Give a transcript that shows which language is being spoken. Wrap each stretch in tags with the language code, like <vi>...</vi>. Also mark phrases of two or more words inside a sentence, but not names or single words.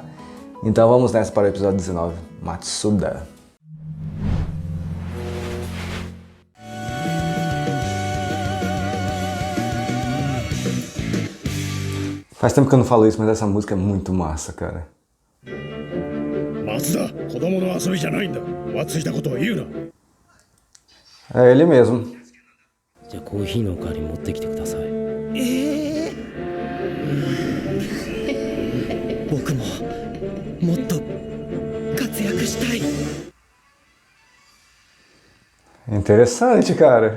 <pt>Então vamos nessa para o episódio 19, Matsuda. Faz tempo que eu não falo isso, mas essa música é muito massa, cara. Matsuda,</pt> <ja>子供の遊びじゃないんだ。お熱いたことを言うな。</ja> <pt>É ele mesmo.</pt> <ja>じゃあコーヒーのおかわり持ってきてください。僕ももっと活躍したい。</ja> <pt>Interessante, cara.</pt>